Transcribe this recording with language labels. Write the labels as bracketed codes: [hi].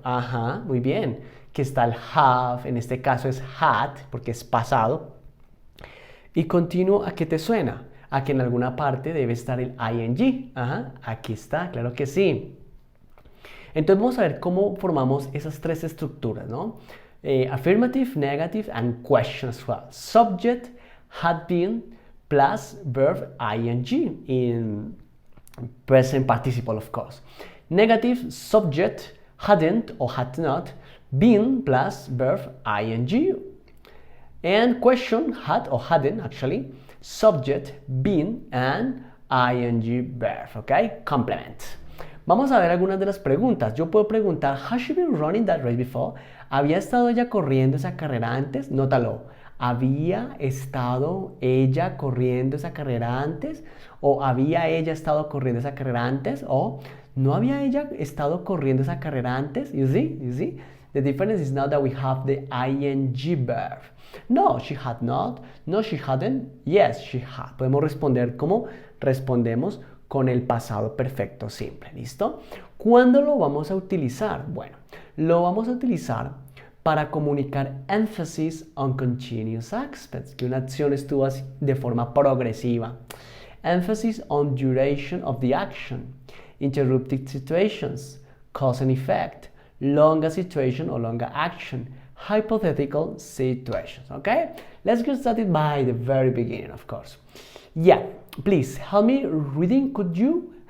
[es] Ajá, muy bien, que está el have, en este caso es had, porque es pasado. Y continuo, ¿a qué te suena? A que en alguna parte debe estar el ing. Ajá, aquí está, claro que sí. Entonces vamos a ver cómo formamos esas tres estructuras, ¿no? [en] Affirmative, negative, and question as well. Subject, had been, plus verb ing in present participle, of course. Negative, subject, hadn't or had not, been plus verb ing. And question, had or hadn't actually, subject, been, and ing verb, okay? Complement. [es] Vamos a ver algunas de las preguntas. [en] Yo puedo preguntar, has she been running that race before? [es] ¿Había estado ella corriendo esa carrera antes? Nótalo. ¿Había estado ella corriendo esa carrera antes? ¿O había ella estado corriendo esa carrera antes? ¿O no había ella estado corriendo esa carrera antes? [en] You see? You see? The difference is now that we have the ing verb. No, she had not. No, she hadn't. Yes, she had. [es] Podemos responder como respondemos con el pasado perfecto simple, ¿listo? ¿Cuándo lo vamos a utilizar? Bueno, lo vamos a utilizar para comunicar emphasis on continuous aspects, que una acción estuvo así de forma progresiva. [en] Emphasis on duration of the action, interrupted situations, cause and effect, longer situation or longer action, hypothetical situations, okay? Let's get started by the very beginning, of course. Yeah, please help me reading, could you?